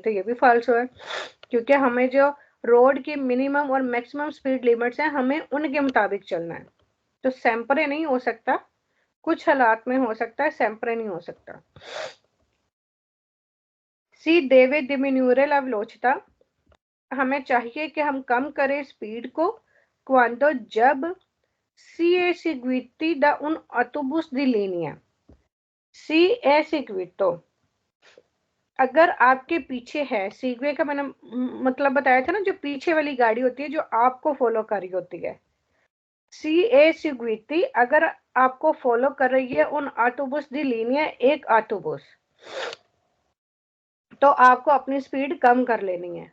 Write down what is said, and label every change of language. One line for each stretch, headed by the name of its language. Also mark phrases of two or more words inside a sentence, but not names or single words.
Hindi: तो ये भी फाल्सो है, क्योंकि हमें जो रोड की मिनिमम और मैक्सिमम
English: speed limits
Hindi: हैं हमें उनके मुताबिक चलना है। तो सेम्परे नहीं हो सकता, कुछ हालात में हो सकता है, सेम्परे नहीं हो सकता।
Italian: si deve diminuire la velocità,
Hindi: हमें चाहिए कि हम कम करें स्पीड को quando जब
Italian: si è seguiti da un autobus di linea, si è seguito
Hindi: अगर आपके पीछे है, सीगवे का मैंने मतलब बताया था ना, जो पीछे वाली गाड़ी होती है जो आपको फॉलो कर रही होती है,
Italian: si è seguiti
Hindi: अगर आपको फॉलो कर रही है
Italian: un autobus di linea
Hindi: एक ऑटोबस, तो आपको अपनी स्पीड कम कर लेनी है।